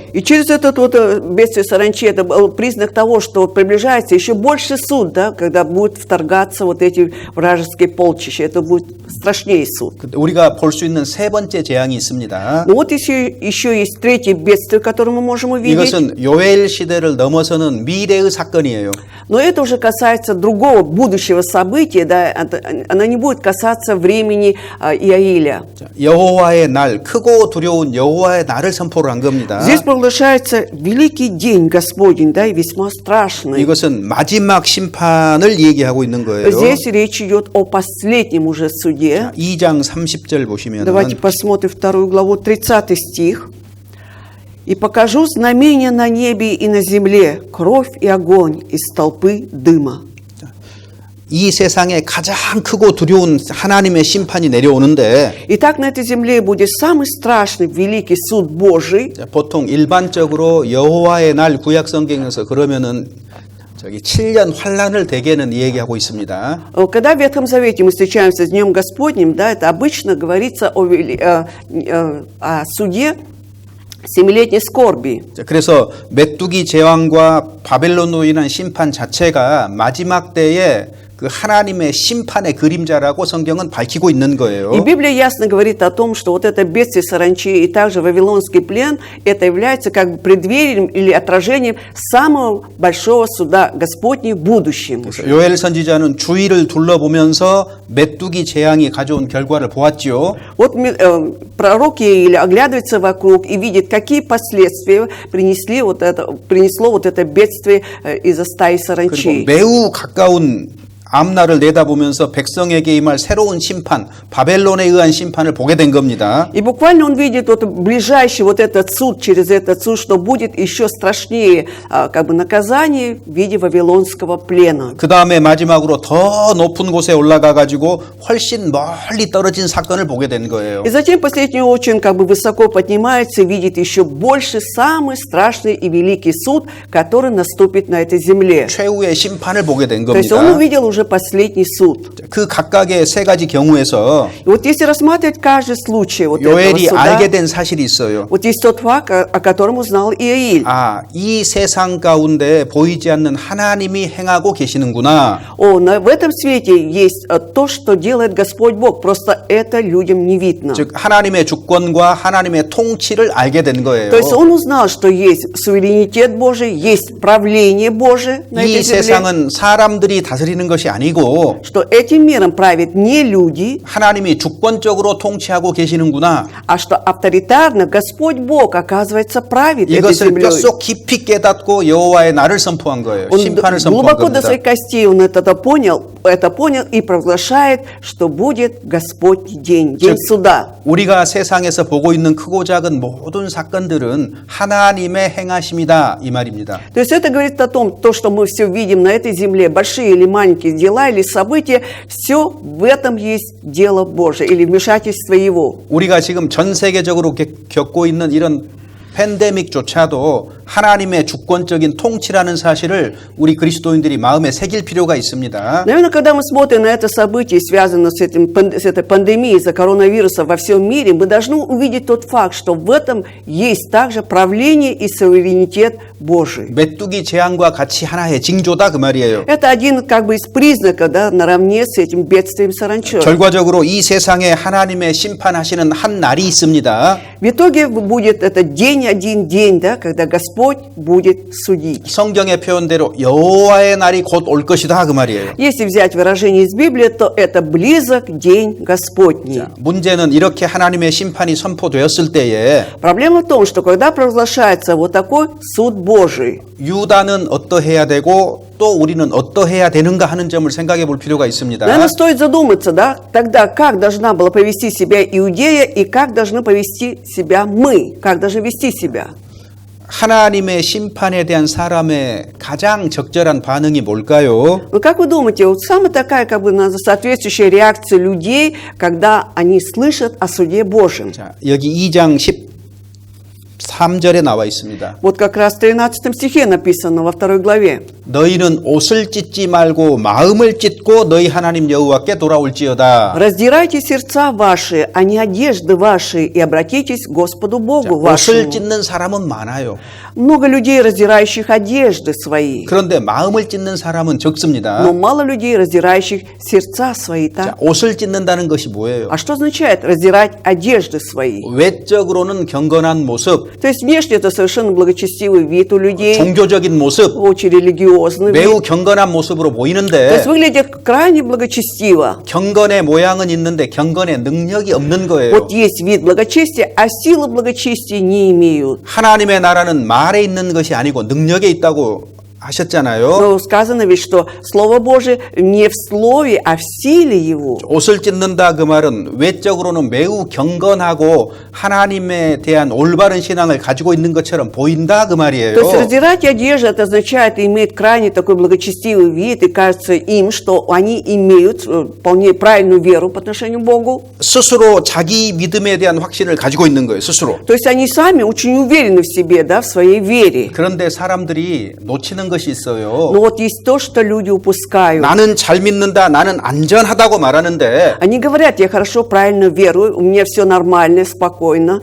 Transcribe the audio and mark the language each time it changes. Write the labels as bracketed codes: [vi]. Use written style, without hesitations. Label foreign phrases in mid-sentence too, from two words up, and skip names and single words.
[ru] И через этот вот бедствие саранчи, это был признак того, что приближается еще больше суд, да, когда будут вторгаться вот эти вражеские полчища. Это будет страшнее суд. [ko] 우리가 볼 수 있는 세 번째 재앙이 있습니다. [ru] Но вот еще есть третье бедствие, которое мы можем увидеть. [ko] 이것은 요엘 시대를 넘어서는 미래의 사건이에요. [ru] Но это уже касается другого будущего события, да, она не будет касаться времени Иаиля. [ko] 여호와의 날, 크고 두려운 여호와의 날을 선포를 한 겁니다. [ru] Здесь провозглашается великий день Господень, да, и весьма страшный. [ko] 이것은 마지막 심판을 얘기하고 있는 거예요. [ru] Здесь речь идет о последнем уже суде. [ko] 2장 30절 보시면 [ru] Давайте посмотрим 2 главу, 30 стих. «И покажу знамения на небе и на земле, кровь и огонь из толпы дыма». [ko] 이 세상에 가장 크고 두려운 하나님의 심판이 내려오는데 [ru] Итак, на этой земле будет самый страшный, великий суд Божий. [ko] 보통 일반적으로 여호와의 날 구약 성경에서 그러면은 7년 환란을 대개는 얘기하고 있습니다. [ru] Когда в Ветхом Завете мы встречаемся с Днем Господним, да, это обычно говорится о суде 7-летней скорби. [ko] 그래서 메뚜기 제왕과 바벨론으로 인한 심판 자체가 마지막 때에 그 하나님의 심판의 그림자라고 성경은 밝히고 있는 거예요. [ru] И Библия ясно говорит о том, что вот это бедствие саранчи и также вавилонский плен, это является как бы преддверием или отражением самого большого суда Господня в будущем. [ko] 요엘 선지자는 주위를 둘러보면서 메뚜기 재앙이 가져온 결과를 보았지요. [ru] Вот пророк Иаиль оглядывается вокруг и видит, какие последствия принесло вот это бедствие из-за стаи саранчи. [ko] 그리고 매우 가까운 앞날을 내다보면서 백성에게 임할 새로운 심판, 바벨론에 의한 심판을 보게 된 겁니다. [ru] И буквально он видит вот ближайший вот этот суд, через этот суд, что будет еще страшнее как бы наказание в виде вавилонского плена. [ko] 그 다음에 마지막으로 더 높은 곳에 올라가 가지고 훨씬 멀리 떨어진 사건을 보게 된 거예요. [ru] И затем последний очень как бы высоко поднимается и видит еще больше самый страшный и великий суд, который наступит на этой земле. [ko] 최후의 심판을 보게 된 [ru] То есть он [ko] 겁니다. [ru] увидел уже последний суд. [ko] 그 각각의 세 가지 경우에서 [ru] И вот если рассматривать каждый случай вот этого [ko] 요엘이 [ru] суда, [ko] 알게 된 사실이 있어요. [ru] вот есть тот факт, о котором узнал Иаиль. [ko] 아, 이 세상 가운데 보이지 않는 하나님이 행하고 계시는구나. [ru] В этом свете есть то, что делает Господь Бог, просто это людям не видно. [ko] 즉 하나님의 주권과 하나님의 통치를 알게 된 거예요. [ru] То есть он узнал, что есть суверенитет Божий, есть правление Божие на [ko] 이 [ru] этой земле, [ko] 세상은 사람들이 다스리는 것이 아니고 [ru] что этим миром правят не люди, [ko] 하나님이 주권적으로 통치하고 계시는구나. [ru] а что авторитарно Господь Бог, оказывается, правит этой [ko] 이것을 [ru] землей. [ko] 뼛속 깊이 깨닫고 여호와의 날을 선포한 거예요. [ru] Он [ko] 심판을 선포한 [ru] глубоко до [ko] 겁니다. [ru] своих костей он это понял и провозглашает, что будет Господний день, день суда. [ko] 우리가 세상에서 보고 있는 크고 작은 모든 사건들은 하나님의 행하심이다 이 말입니다. [ru] То есть это говорит о том, то, что мы все видим на этой земле, большие или маленькие дела или события, все в этом есть дело Божие или вмешательство Его. [ko] 우리가 지금 전 세계적으로 겪고 있는 이런 팬데믹조차도 하나님의 주권적인 통치라는 사실을 우리 그리스도인들이 마음에 새길 필요가 있습니다. [ru] Наверное, когда мы смотрим на это событие, связанное с этой пандемией из-за коронавируса во всем мире, мы должны увидеть тот факт, что в этом есть также правление и суверенитет Божий. [ko] 메뚜기 재앙과 같이 하나의 징조다 그 말이에요. [ru] Это один как бы из признаков, да, наравне с этим бедствием саранчой. [ko] 결과적으로 이 세상에 하나님의 심판하시는 한 날이 있습니다. [ru] В итоге будет это день, один день, да, когда Господь будет судить. [ko] 성경의 표현대로 여호와의 날이 곧 올 것이다 그 말이에요. [ru] Если взять выражение из Библии, то это близок день Господний. [ko] 문제는 이렇게 하나님의 심판이 선포되었을 때에 [ru] Проблема в том, что когда провозглашается вот такой суд Божий, [ko] 유다는 어떠해야 되고 또 우리는 어떠해야 되는가 하는 점을 생각해 볼 필요가 있습니다. [ru] наверное, стоит задуматься, да, тогда как должна была повести себя Иудея и как должны повести себя мы, как должны вести себя. [ko] 하나님의 심판에 대한 사람의 가장 적절한 반응이 뭘까요? [ru] Ну, как вы думаете, вот самая такая, как бы, соответствующая реакция людей, когда они слышат о суде Божьем? [ko] 자, 여기 2장 13절에 나와 있습니다. [ru] Вот как раз в 13 стихе написано во 2 главе. [ko] 너희는 옷을 찢지 말고 마음을 찢고 너희 하나님 여호와께 돌아올지어다. [ru] «Раздирайте сердца ваши, а не одежды ваши, и обратитесь к Господу Богу [ko] 옷을 [ru] вашему». [ko] 찢는 사람은 많아요. [ru] Много людей, раздирающих одежды свои, [ko] 그런데 마음을 찢는 사람은 적습니다. [ru] но мало людей, раздирающих сердца свои. [ko] 자, [ru] Так? [ko] 옷을 찢는다는 것이 뭐예요? [ru] А что означает раздирать одежды свои? [ko] 외적으로는 경건한 모습, [ru] То есть внешне это совершенно благочестивый вид у людей, [ko] 종교적인 모습, [ru] очень религиозный [ko] 매우 [ru] вид. [ko] 경건한 모습으로 [ru] То [ko] 보이는데 [ru] есть выглядит крайне благочестиво. [ko] 경건의 모양은 있는데 경건의 능력이 없는 거예요. [ru] Вот есть вид благочестия, а силы благочестия не имеют. [ko] 하나님의 나라는 말에 있는 것이 아니고 능력에 있다고 하셨잖아요. [ru] Но сказано ведь, что Слово Божие не в слове, а в силе Его. [ko] 옷을 찢는다 그 말은 외적으로는 매우 경건하고 하나님에 대한 올바른 신앙을 가지고 있는 것처럼 보인다 그 말이에요. [ru] То есть раздирать одежду, это означает, иметь крайне такой благочестивый вид, и кажется им, что они имеют вполне правильную веру по отношению к Богу. [ko] 스스로 자기 믿음에 대한 확신을 가지고 있는 거예요. 스스로. [ru] То есть они сами очень уверены в себе, да, в своей вере. [ko] 그런데 사람들이 놓치는 것이 있어요. [ru] Но вот есть то, что люди упускают. [ko] 나는 잘 믿는다, 나는 안전하다고 말하는데 [ru] Они говорят, я хорошо, правильно верую, у меня все нормально, спокойно.